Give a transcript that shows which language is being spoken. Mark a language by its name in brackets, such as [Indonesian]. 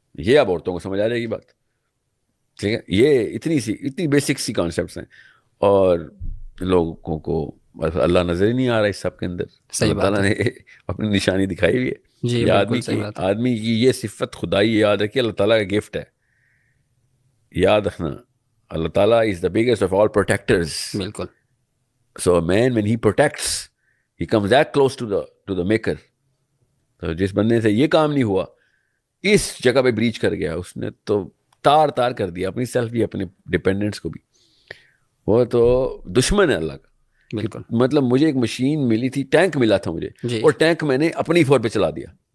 [Urdu] یہ اب عورتوں کو سمجھ آ جائے گی بات. ٹھیک ہے، یہ اتنی بیسک سی کانسیپٹس ہیں اور لوگوں کو اللہ نظر ہی نہیں آ رہا اس سب کے اندر. اللہ تعالیٰ نے اپنی نشانی دکھائی ہوئی ہے. یہ آدمی کی یہ صفت خدائی یاد رکھیے، اللہ تعالیٰ کا گفٹ ہے. یاد رکھنا، [English] اللہ تعالیٰ is the biggest of all protectors. [Urdu] بالکل. [English] So a man when he protects, he comes that close to the maker. [Urdu] تو جس بندے سے یہ کام نہیں ہوا، اس جگہ پہ بریچ کر گیا، اس نے تو تار کر دیا اپنی سیلف بھی، اپنے ڈیپینڈنٹس کو بھی. وہ تو دشمن ہے اللہ کا. بالکل. مطلب مجھے ایک مشین ملی تھی، ٹینک ملا تھا مجھے، اور ٹینک میں نے اپنی فور پہ چلا دیا.